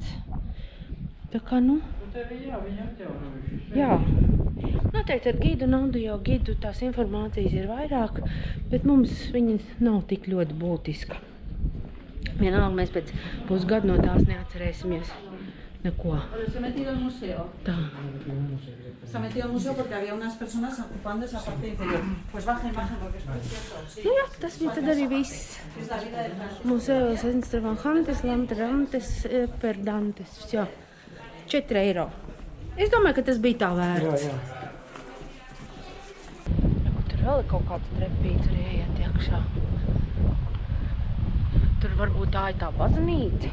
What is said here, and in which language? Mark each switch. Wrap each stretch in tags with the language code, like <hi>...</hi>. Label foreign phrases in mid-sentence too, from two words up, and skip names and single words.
<lv>Tā kā, Tevi, jā, viņi atjaunojuši. Jā. Noteikti ar gidu naudu jau gidu tās informācijas ir vairāk, bet mums viņa nav tik ļoti būtiska. Vienalga mēs pēc pusgadu no tās neatcerēsimies neko.</lv> <es>Se ha metido al museo.</es> <lv>Tā.</lv> <es>Se ha metido al museo porque había unas personas ocupando esa parte inferior. Pues bajen, porque es precioso. Sí.</es> <lv>Jā, tas bija tad arī viss.</lv> <es>Es la vida de Francisco. Museos Instruments, Lamtrantes, Perdantes. Jā.</es> <lv>4 eiro. Es domāju, ka tas bija tā vērts. Jā. Tur vēl ir kaut kāds trepīts arī iet iekšā. Tur varbūt tā ir tā baznīca.</lv>